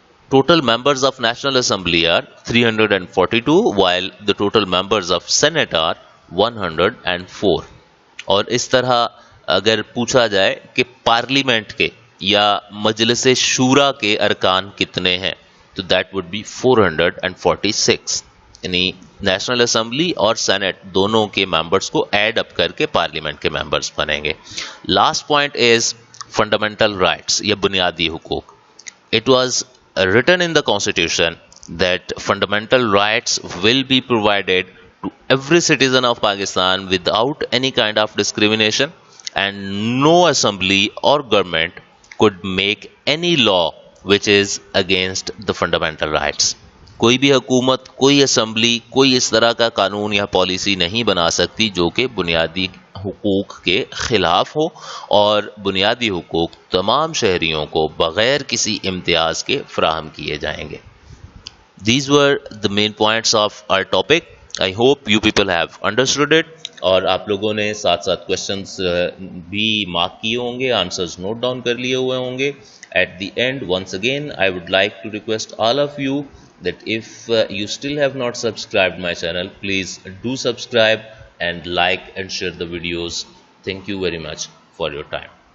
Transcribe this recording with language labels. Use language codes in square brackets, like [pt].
[en] Total members of National Assembly are 342 while the total members of Senate are 104. [ur] اور اس طرح اگر پوچھا جائے کہ پارلیمنٹ کے یا مجلس شورا کے ارکان کتنے ہیں تو [en] that would be [ur] 446. یعنی نیشنل اسمبلی اور سینٹ دونوں کے ممبرس کو ایڈ اپ کر کے پارلیمنٹ کے ممبرس بنیں گے. [en] Last point is fundamental rights یا بنیادی حقوق. It was written in the Constitution that fundamental rights will be provided to every citizen of Pakistan without any kind of discrimination, and no assembly or government could make any law which is against the fundamental rights. [ur] کوئی بھی حکومت, کوئی assembly, کوئی اس طرح کا قانون یا policy نہیں بنا سکتی جو کہ بنیادی حقوق کے خلاف ہو, اور بنیادی حقوق تمام شہریوں کو بغیر کسی امتیاز کے فراہم کیے جائیں گے. [en] These were the main points of our topic. I hope you people have understood it. [ur] اور آپ لوگوں نے ساتھ ساتھ کوشچنس بھی مارک کیے ہوں گے, آنسرز نوٹ ڈاؤن کر لیے ہوئے ہوں گے. [en] At the end, once again, I would like to request all of you that if you still have not subscribed my channel, please do subscribe and like and share the videos. Thank you very much for your time.